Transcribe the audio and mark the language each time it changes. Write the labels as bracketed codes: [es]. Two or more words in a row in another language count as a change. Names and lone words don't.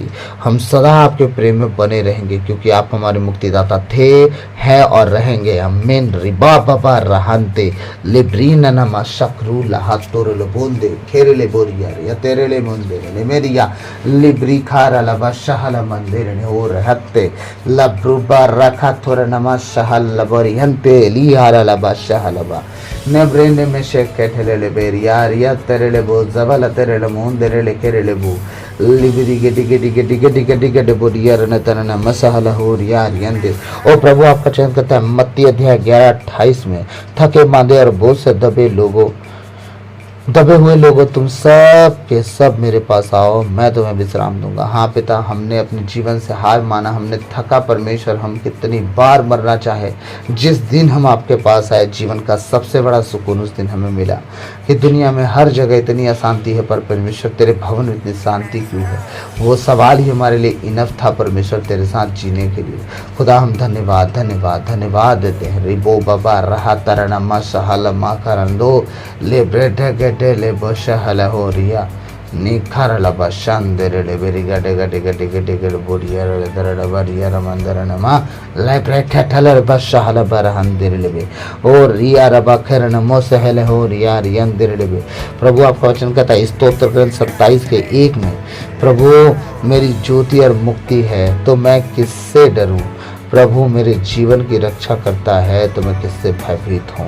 [hi] हम सदा आपके प्रेम में बने रहेंगे क्योंकि आप हमारे मुक्तिदाता थे, हैं और रहेंगे। अमीन। रिबा बाबा रहंते लिब्रीन नमा शकरू लहातोर लबोंदे खेरेले बोरिया या तेरेले मंदिर ने मेरिया लिब्री खारा लबा शहल मंदिर ने हो रहते लब्रुबा रखा थोर नमा शहल लबोरियंते लिहारा लबा शहलबा नेब्रेने में शेख कैठले ले बेरिया रिया तेरेले बो जबल तेरेले मुंदरे ले केरेले बो लिबिरी गेटी गेटी गेटी गेटी गेटी गेटी बोरिया रन तरना मसहल हो रिया रियंदे। ओ प्रभु, आपका चयन करता है मत्ती अध्याय 11:28 में, थके मांदे और बोझ से दबे हुए लोगों, तुम सब के सब मेरे पास आओ, मैं तुम्हें विश्राम दूंगा। हाँ पिता, हमने अपने जीवन से हार माना, हमने थका परमेश्वर, हम कितनी बार मरना चाहे, जिस दिन हम आपके पास आए जीवन का सबसे बड़ा सुकून उस दिन हमें मिला। कि दुनिया में हर जगह इतनी अशांति है, पर परमेश्वर तेरे भवन में इतनी शांति क्यों है? वो सवाल ही हमारे लिए इनफ था परमेश्वर तेरे साथ जीने के लिए। खुदा हम धन्यवाद धन्यवाद धन्यवाद देते हैं। रिबो बाबा रहा तरना मा सहल मा करंदो ले ब्रेड ले बशहल हो रिया निखार लबा शांदेरे ले बेरी गटे गटे गटे गटे गटे बोरिया रे दरड़ बरिया रमंदर नमा ले ब्रेठा ठलर बशहल बरहंदेरे ले और रिया रबा खरन मोसहल हो रिया रियंदेरे ले। प्रभु आपका वचन कहता है स्तोत्र ग्रंथ 27:1 में, प्रभु मेरी ज्योति और मुक्ति है तो मैं किससे डरूं? प्रभु मेरे जीवन की रक्षा करता है तो मैं किससे भयभीत हूँ।